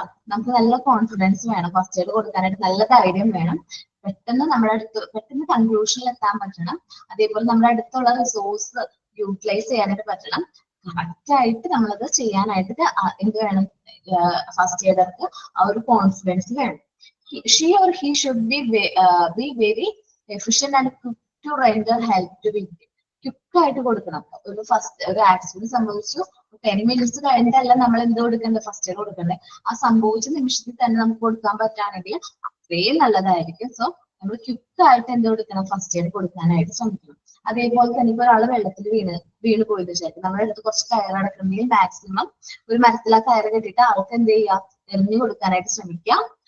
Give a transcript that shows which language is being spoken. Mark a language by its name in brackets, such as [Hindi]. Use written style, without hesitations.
[Malayalam] നമുക്ക് നല്ല കോൺഫിഡൻസ് വേണം ഫസ്റ്റ് എയ്ഡ് കൊടുക്കാനായിട്ട്, നല്ല ധൈര്യം വേണം, പെട്ടെന്ന് പെട്ടെന്ന് കൺക്ലൂഷനിൽ എത്താൻ പറ്റണം. അതേപോലെ നമ്മുടെ അടുത്തുള്ള റിസോഴ്സ് യൂട്ടിലൈസ് ചെയ്യാനായിട്ട് പറ്റണം. കറക്റ്റ് ആയിട്ട് നമ്മളത് ചെയ്യാനായിട്ട് എന്ത് വേണം, ഫസ്റ്റ് എയ്ഡർക്ക് ആ ഒരു കോൺഫിഡൻസ് വേണം. [English] She or he should be very efficient and quick to render help to victim. [Malayalam] Quick ആയിട്ട് കൊടുക്കണം. ഒരു ആക്സിഡന്റ് സംഭവിച്ചു 10 minutes കഴിഞ്ഞിട്ടല്ല നമ്മൾ എന്ത് കൊടുക്കേണ്ടത്, ഫസ്റ്റ് എയ്ഡ് കൊടുക്കേണ്ടത്. ആ സംഭവിച്ച നിമിഷത്തിൽ തന്നെ നമുക്ക് കൊടുക്കാൻ പറ്റുകയാണെങ്കിൽ അത്രയും നല്ലതായിരിക്കും. സോ നമ്മൾ ക്വിക്ക് ആയിട്ട് എന്ത് കൊടുക്കണം, ഫസ്റ്റ് എയ്ഡ് കൊടുക്കാനായിട്ട് ശ്രമിക്കണം. അതേപോലെ തന്നെ ഇപ്പൊ ഒരാൾ വെള്ളത്തിൽ വീണ് പോയത് വിചാരിക്കും, നമ്മുടെ അടുത്ത് കുറച്ച് കയർ അടക്കണമെങ്കിൽ മാക്സിമം ഒരു മരത്തിൽ ആ കയറ് കെട്ടിയിട്ട് ആൾക്ക് എന്ത് ചെയ്യുക, എറിഞ്ഞു കൊടുക്കാനായിട്ട് ശ്രമിക്കാം.